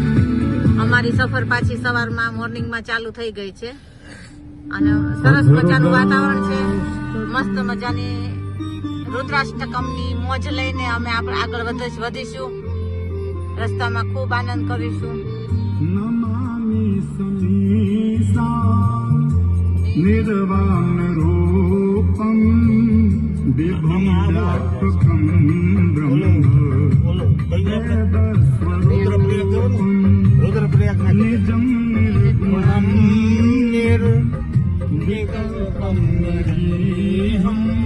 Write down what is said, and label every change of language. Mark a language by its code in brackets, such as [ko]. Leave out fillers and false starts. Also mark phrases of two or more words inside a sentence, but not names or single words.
[gu] અમારી સફર પાછી સવારમાં મોર્નિંગમાં ચાલુ થઈ ગઈ છે અને સરસ મજાનું વાતાવરણ છે. મસ્ત મજાની રુદ્રાષ્ટકમની મોજ લઈને અમે આપણે આગળ વધીશું. રસ્તામાં ખૂબ આનંદ કરીશું. [sa] निर्वाण रूपम विभुम व्यापकम ब्रह्म निजम निर्गुणम निर्विकल्पम निरीहम